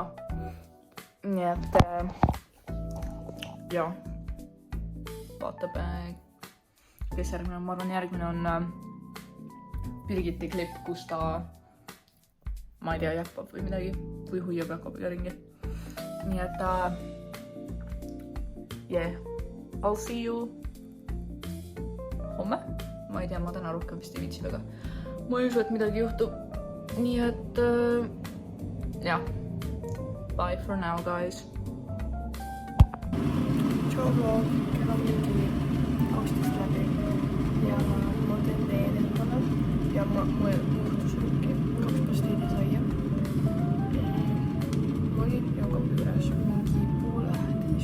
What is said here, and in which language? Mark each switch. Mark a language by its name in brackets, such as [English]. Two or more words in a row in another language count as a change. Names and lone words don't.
[Estonian] Nii et jah, vaatab, kes järgmine on. Ma arvan, järgmine on Birgiti klipp, kus ta, ma ei tea, jäkpab või midagi. Või huiab Jakobiga ringi. Nii et [English] yeah, I'll see you homme. [Estonian] Ma ei tea, ma täna rohkem vist ei viitsi väga. Ma ei usu, et midagi juhtub. Nii et jah, [English] bye for now, guys. [Estonian] Tšau vlog, kell on mingi 12 läbi ja ma teen teed endale ja ma juhtus mingi 2 pastiili saia. Ma olin Jakobi juures mingi 9:30.